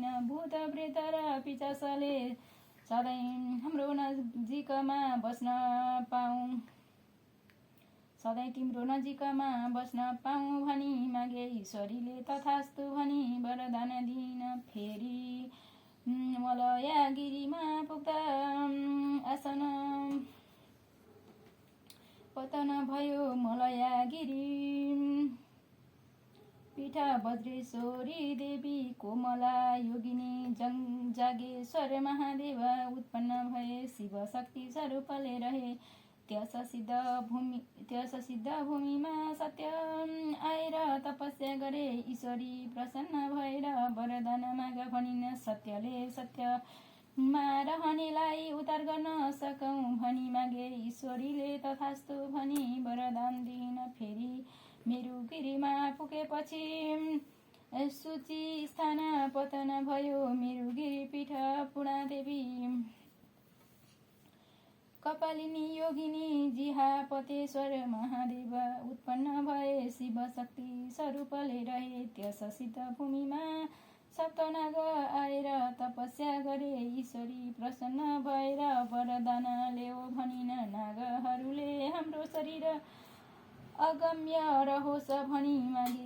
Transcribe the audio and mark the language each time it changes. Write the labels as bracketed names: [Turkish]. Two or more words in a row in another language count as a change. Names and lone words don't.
[Nepali] भूत प्रेत र पिशाचले सधैँ हाम्रो नजिकमा बस्न पाऊँ, सधैँ तिम्रो नजिकमा बस्न पाऊँ भनी मागे। ईश्वरीले तथास्तु भनी वरदान दिन। फेरि मलयागिरीमा पुग्दा आसन पतन भयो। मलयागिरी पीठ वज्रेश्वरी देवी कोमला योगिनी जागेश्वर महादेव उत्पन्न भए। शिव शक्ति स्वरूपले रहे त्यस सिद्ध भूमिमा। सत्य आएर तपस्या गरे। ईश्वरी प्रसन्न भएर वरदान माग भनिन। सत्यले सत्यमा रहनेलाई उद्धार गर्न सकौँ भनी मागे। ईश्वरीले तथास्तु भनी वरदान दिन। फेरि मेरुगिरीमा पुगेपछि सूची स्थान पतन भयो। मेरुगिरी पीठ पूर्णादेवी कपालिनी योगिनी जिहापतेश्वर महादेव उत्पन्न भए। शिव शक्ति स्वरूपले रहे त्यस सिद्ध भूमिमा। सप्तनाग आएर तपस्या गरे। ईश्वरी प्रसन्न भएर वरदान ल्याऊ भनिन। नागहरूले हाम्रो शरीर अगम्य रहोस् भनी मागे।